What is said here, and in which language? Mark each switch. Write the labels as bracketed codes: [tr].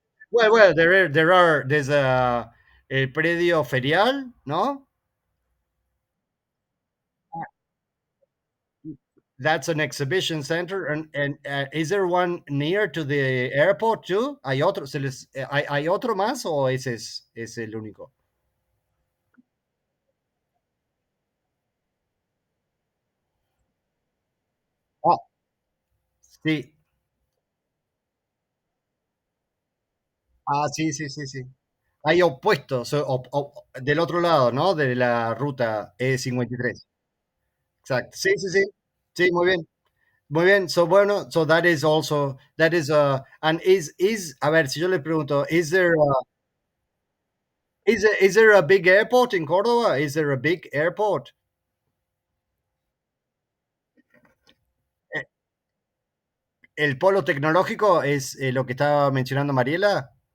[en] Well, there's a [es] el predio ferial, no? [en] That's an exhibition center, and is there one near to the airport too? [es] ¿Hay otro, hay otro más o ese es el único? Ah, sí. Ah, sí, sí, sí, sí. Hay opuestos, del otro lado, ¿no? De la ruta E53. Exacto. Sí, sí, sí. Sí, muy bien. Muy bien. [en] So, bueno, so that is also, that is, and [es] a ver, si yo le pregunto, [en] is there a big airport in Córdoba? Is there a big airport? [es] Eh, El polo tecnológico es lo que estaba mencionando Mariela.